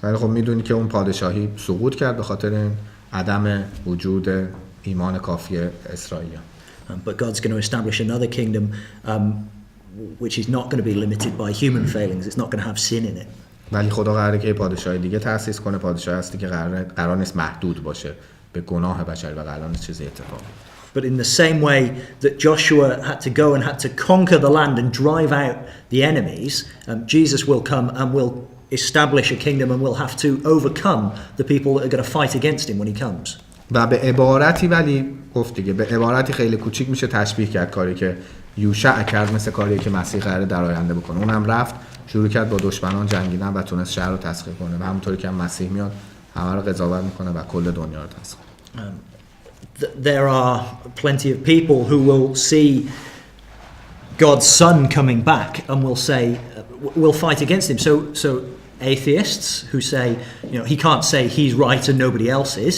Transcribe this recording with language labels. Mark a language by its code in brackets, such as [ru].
[fa] ولی خب میدونی که اون پادشاهی سقوط کرد به خاطر عدم وجود ایمان کافی اسرائیلیان. [en] But God's going to establish another kingdom which is not going to be limited by human failings. It's not going to have sin in it. [fa] ولی خدا قراره که پادشاهی دیگه تأسیس کنه، پادشاهی هستی که قرار نیست محدود باشه به گناه بشر و قرار نیست چیزی اتفاق. [en] But in the same way that Joshua had to go and had to conquer the land and drive out the enemies, Jesus will come and will establish a kingdom and will have to overcome the people that are going to fight against him when he comes. [fa] و به عبارتی، ولی گفت دیگه به عبارتی خیلی کوچیک میشه تشبیه کرد کاری که یوشع کرد مثل کاری که مسیح قراره در آینده بکنه. اونم رفت شروع کرد با دشمنان جنگیدن و تونست شهر رو تسخیر کنه و همونطوری که مسیح میاد همه رو قضاوت میکنه و کل دنیا رو تسخیر. [en] There are plenty of people who will see God's son coming back and will say, will fight against him. So atheists who say, you know, he can't say he's right and nobody else is.